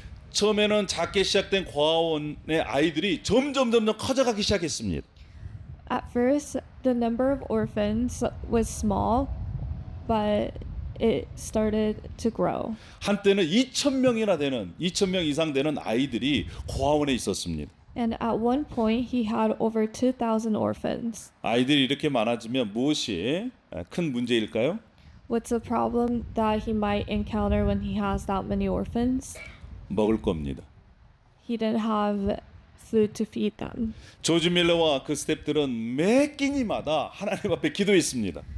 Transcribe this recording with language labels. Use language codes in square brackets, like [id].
[ko] 처음에는 작게 시작된 고아원의 아이들이 점점 커져가기 시작했습니다. [en] At first, the number of orphans was small, but it started to grow. [ko] 한때는 2,000명 이상 되는 아이들이 고아원에 있었습니다. [en] And at one point, he had over 2,000 orphans. [ko] 아이들이 이렇게 많아지면 무엇이 큰 문제일까요? [en] What's the problem that he might encounter when he has that many orphans? [ko] 먹을 겁니다. [en] He didn't have food to feed them. [ko] 조지 밀러와 그 스태프들은 매 끼니마다 하나님 앞에 기도했습니다.